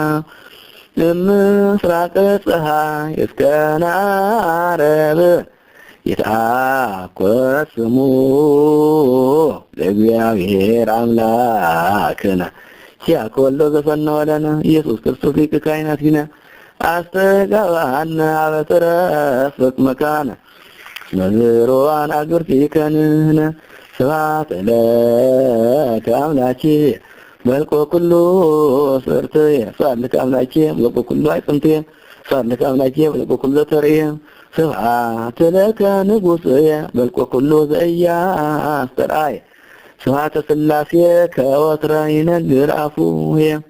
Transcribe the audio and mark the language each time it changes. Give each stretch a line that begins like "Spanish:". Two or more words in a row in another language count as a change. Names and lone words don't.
Geez: ምስራቀ ፀሐይ እስከ ዓረብ ይትአኰት ስሙ ለእግዚአብሔር አምላክነ ሲያኮሎ ዘፈነወ ለነ ኢየሱስ ክርስቶስ ሊቀ ካህናት ቢነ አስተጋባነ አበትረፍ መካነ መዝሮዋን አግብርቲከንነ ስብሐት ለከ አምላኬ በልቆ ኩሉ ስርትየ ስብሐት ለከ አምላኬ በልቆ ኩሉ አዕጽምትየ ስብሐት ለከ አምላኬ በልቆ ኩሉ ዘተርእየ ስብሐት ለከ ንጉሥየ በልቆ ኩሉ ዘኢያስተርአየ ስብሐተ ሥላሴ ከወትረ ይነግር አፉየ